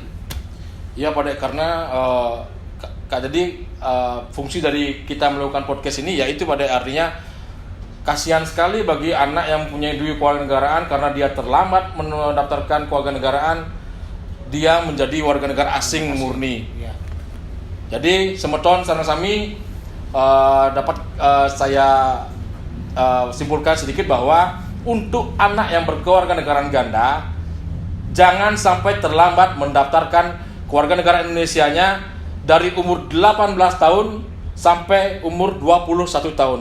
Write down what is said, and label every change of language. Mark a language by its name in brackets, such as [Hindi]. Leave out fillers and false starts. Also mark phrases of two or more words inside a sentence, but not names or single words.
[Indonesian] Iya Pak De, karena jadi fungsi dari kita melakukan podcast ini yaitu Pak De, artinya kasihan sekali bagi anak yang punya dua kewarganegaraan karena dia terlambat mendaftarkan kewarganegaraan, dia menjadi warga negara asing murni. Ya. Jadi [Balinese] semeton sareng-sami [Indonesian] dapat saya simpulkan sedikit bahwa untuk anak yang berkewarganegaraan ganda jangan sampai terlambat mendaftarkan kewarganegaraan Indonesianya dari umur 18 tahun sampai umur 21 tahun.